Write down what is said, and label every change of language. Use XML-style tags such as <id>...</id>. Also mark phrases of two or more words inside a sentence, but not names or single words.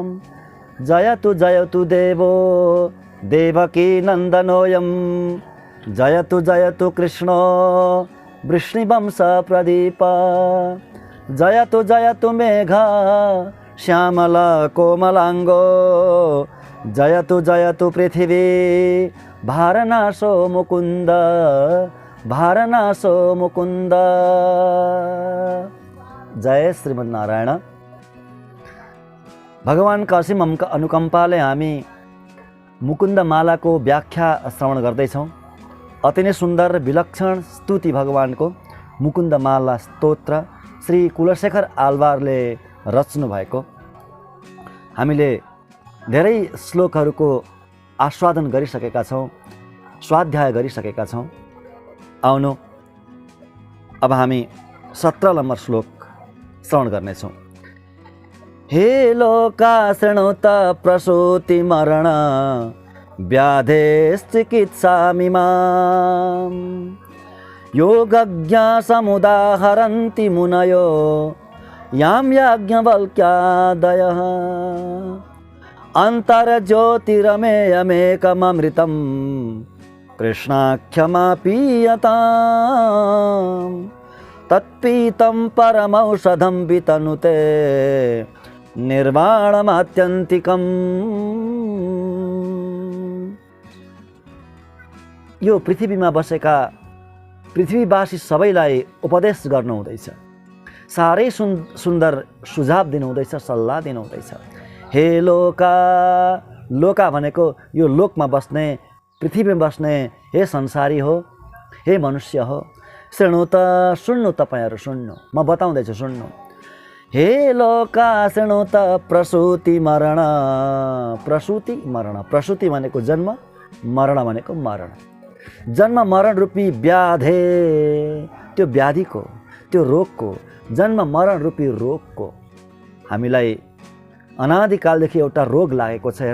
<sa>जयतु जयतु देवो देवकी नन्दनोऽयं, जयतु जयतु कृष्णो वृष्णिवंशप्रदीप, जयतु जयतु मेघा श्यामला कोमलांगो, जयतु जयतु पृथिवी भारनाशो मुकुंद, भारनाशो मुकुंद। जय श्रीमन्नारायण।</sa> <ne>भगवानका असीम अनुकम्पाले हामी मुकुन्द मालाको व्याख्या श्रवण गर्दैछौँ। अति नै सुन्दर विलक्षण स्तुति भगवानको मुकुन्द माला स्तोत्र श्री कुलशेखर आलवारले रच्नु भएको। हामीले धेरै श्लोकहरूको आस्वादन गरिसकेका छौँ, स्वाध्याय गरिसकेका छौँ। आउनु अब हामी 17 नम्बर श्लोक श्रवण गर्नेछौँ।</ne> <sa>हे लोका शृणुत प्रसूति मरण व्याधेश्चिकित्सामिमाम्, योगज्ञा समुदाहरन्ति मुनयो यां याज्ञवल्क्यादयः, अन्तर्ज्योतिरमेयमेकममृतं कृष्णाख्यमापीयताम्, तत्पीतं परमौषधं वितनुते निर्वाणमात्यन्तिकम्।</sa> <ne>यो पृथ्वीमा बसेका पृथ्वीवासी सबैलाई उपदेश गर्नु हुँदैछ। साह्रै सुन्दर सुझाव दिनु हुँदैछ, सल्लाह दिनु हुँदैछ।</ne> <sa>हे लोका,</sa> <ne>लोका भनेको यो लोकमा बस्ने, पृथ्वीमा बस्ने हे संसारी हो, हे मनुष्य हो।</ne> <sa>शृणु त,</sa> <ne>सुन्नु, तपाईहरू सुन्नु, म बताउँदैछु सुन्नु।</ne> <sa>हे लोका शृणु त प्रसूति मरण,</sa> <ne>प्रसूति मरण, प्रसूति भनेको जन्म, मरण भनेको मरण। जन्म मरण रूपी व्याधे, त्यो व्याधिको, त्यो रोगको, जन्म मरण रूपी रोगको हामीलाई अनादिकालदेखि एउटा रोग लागेको छ।</ne>